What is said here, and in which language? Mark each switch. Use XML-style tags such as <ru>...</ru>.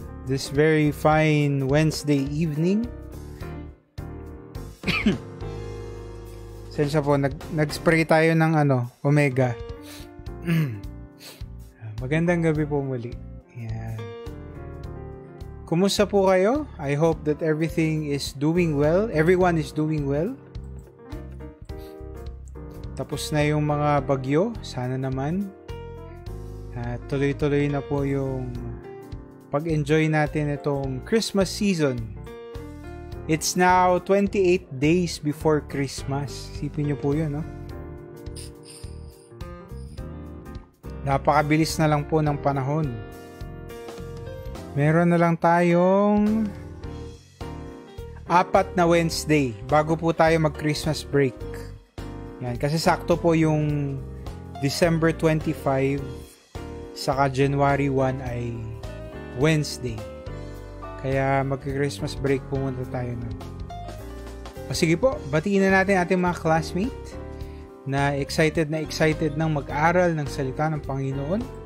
<en>This very fine Wednesday evening.</en> <tl>Sensya po, nag-spray tayo ng Omega. Magandang gabi po muli. Yan. Kumusta po kayo?</tl> <en>I hope that everything is doing well. Everyone is doing well.</en> <tl>Tapos na yung mga bagyo. Sana naman. Tuloy-tuloy na po yung pag-enjoy natin itong Christmas season.</tl> <en>It's now 28 days before Christmas.</en> <tl>Isipin nyo po yun, no? Napakabilis na lang po ng panahon. Meron na lang tayong 4 na Wednesday bago po tayo mag-Christmas break. Yan, kasi sakto po yung December 25 saka January 1 ay Wednesday. Kaya mag-Christmas break po muna tayo nun. Sige po, batiin na natin ating mga classmate na excited nang mag-aral ng salita ng Panginoon.</tl>